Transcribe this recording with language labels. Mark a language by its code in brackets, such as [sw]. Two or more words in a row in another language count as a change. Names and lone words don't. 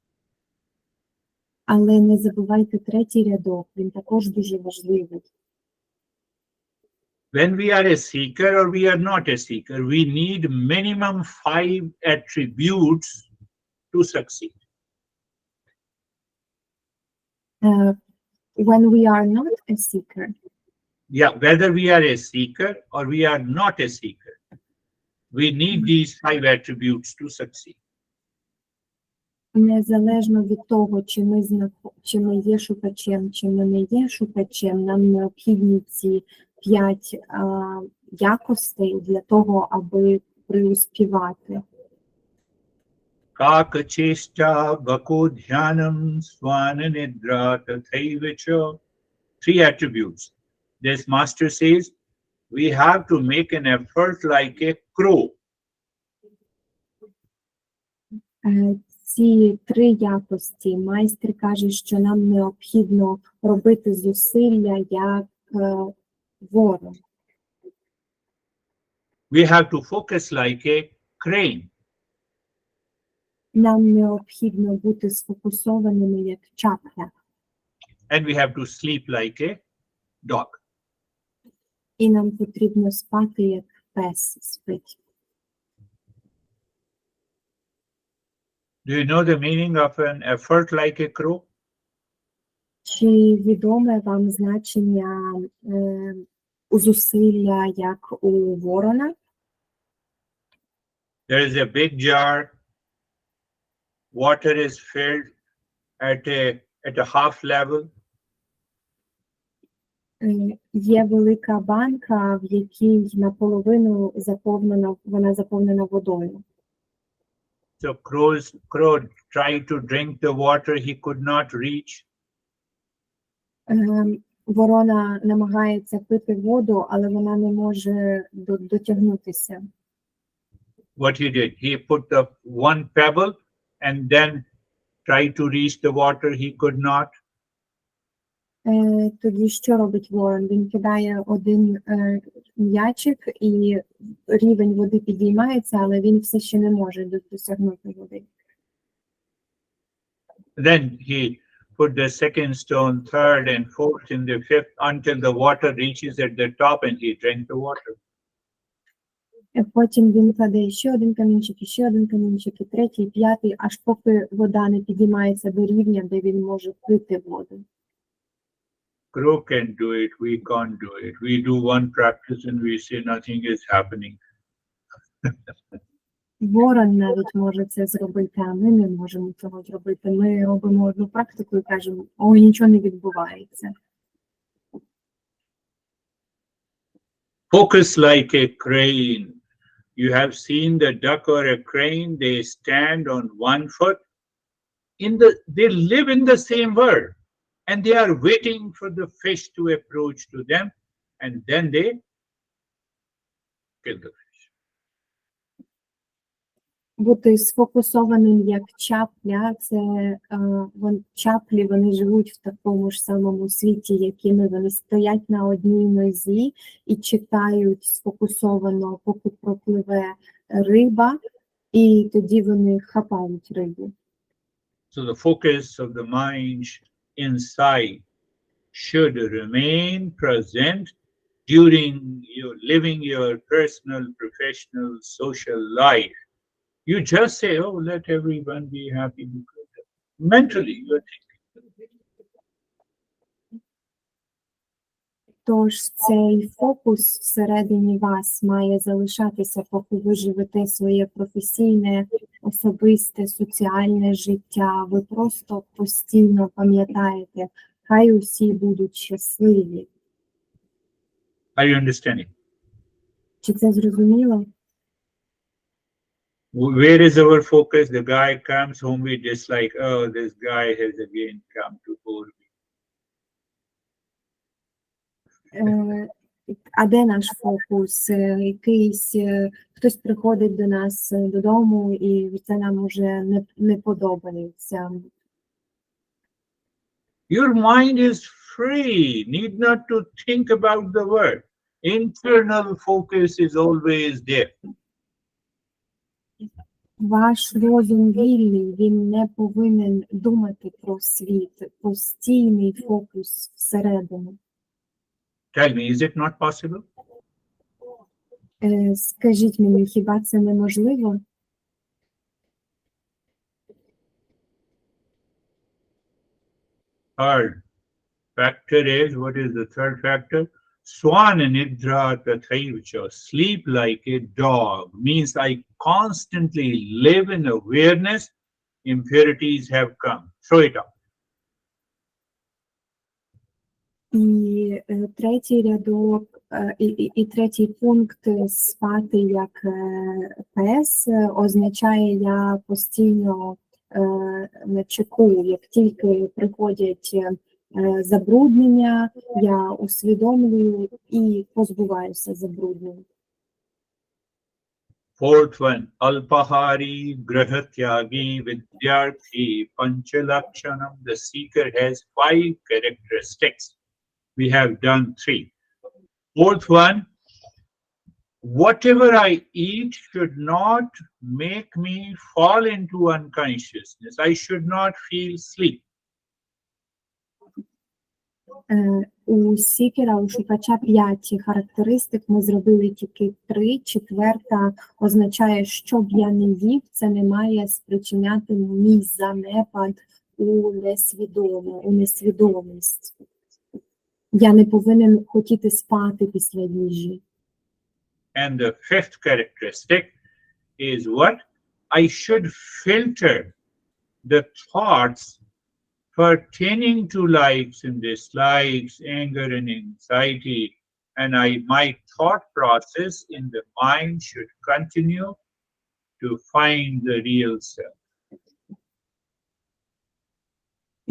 [uk] Але не забувайте третій рядок, він також дуже важливий. [en] When we are a seeker or we are not a seeker, we need minimum 5 attributes to succeed. When we are not a seeker, Yeah, whether we are a seeker or we are not a seeker, we need these 5 attributes to succeed. [uk] незалежно від того, чи ми є шукачем, чи ми не є шукачем, нам необхідні ці 5 якостей для того, аби преуспівати. [sa] काकचेष्टा बको ध्यानं श्वान निद्रा तथैव च. [en] 3 attributes. This master says, we have to make an effort like a crow. [uk] Ці 3 якості майстер каже, що нам необхідно робити зусилля як ворон. [en] We have to focus like a crane. [uk] Нам необхідно бути сфокусованими як чапля. [en] And we have to sleep like a dog. [uk] І нам потрібно спати як пес спить. [en] Do you know the meaning of an effort like a crow? [uk] Чи відоме вам значення зусилля як у ворона? [en] There is a big jar. Water is filled at a half level. [uk] Є велика банка, в якій наполовину вона заповнена водою. [en] So crow tried to drink the water he could not reach. [uk] Ворона намагається пити воду, але вона не може дотягнутися. [en] What he did, he put the one pebble and then tried to reach the water. He could not. [uk] Тоді що робить ворон? Він кидає один м'ячик, і рівень води підіймається, але він все ще не може досягнути води. [en] Then he put the second stone, third and fourth and the fifth until the water reaches at the top and he drank the water. [uk] Потім він кладе ще один камінчик, і третій, і п'ятий, аж поки вода не підіймається до рівня, де він може пити воду. [en] Crow can do it, we can't do it. We do one practice and we say nothing is happening. [uk] Ворон навіть може це зробити, а ми не можемо цього зробити. Ми робимо одну практику і кажемо, ой, нічого не відбувається. [en] Focus like a crane. You have seen the duck or a crane, they stand on one foot. They live in the same world and they are waiting for the fish to approach to them and then they kill the fish. [uk] Бути сфокусованим як чапля, це чаплі, вони живуть в такому ж самому світі, як і ми. Вони стоять на одній нозі і чекають сфокусовано, поки пропливе риба, і тоді вони хапають рибу. [en] So the focus of the mind inside should remain present during your living your personal, professional, social life. You just say, oh, let everyone be happy. Mentally, you're thinking. [uk] Тож цей фокус всередині вас має залишатися, поки ви живете своє професійне, особисте, соціальне життя. Ви просто постійно пам'ятаєте, хай усі будуть щасливі. [en] Are you understanding? [uk] Чи це зрозуміло? [en] Where is our focus? The guy comes home, we dislike, oh, this guy has again come to bore me. [uk] А де наш фокус? Хтось приходить до нас додому, і це нам уже не подобається. [en] Your mind is free, need not to think about the word. Internal focus is always there. [uk] Ваш розум вільний, він не повинен думати про світ, постійний фокус всередину. [en] Tell me, is it not possible? [uk] Скажіть мені, хіба це неможливо? [en] Third factor is, what is the third factor? [sa] श्वान निद्रा तथैवच, [en] sleep like a dog, means I constantly live in awareness, impurities have come. Throw it out. [uk] І третій рядок, і третій пункт спати як пес означає, я постійно на чеку, як тільки приходять забруднення, я усвідомлюю і позбуваюся забруднень. [en] Fourth one, [sa] अल्पाहारी, गृहत्यागी, विद्यार्थी, पञ्चलक्षणम्. [en] The seeker has 5 characteristics. We have done 3. Fourth one, whatever I eat should not make me fall into unconsciousness. I should not feel sleep. [uk] У сікера, у шукача 5 характеристик, ми зробили тільки 3. Четверта означає, що б я не їв, це не має спричиняти мій занепад у несвідомість. Я не повинен хотіти спати після їжі. [en] And the 5th characteristic is what? I should filter the thoughts pertaining to likes and dislikes, anger and anxiety, and my thought process in the mind should continue to find the real self.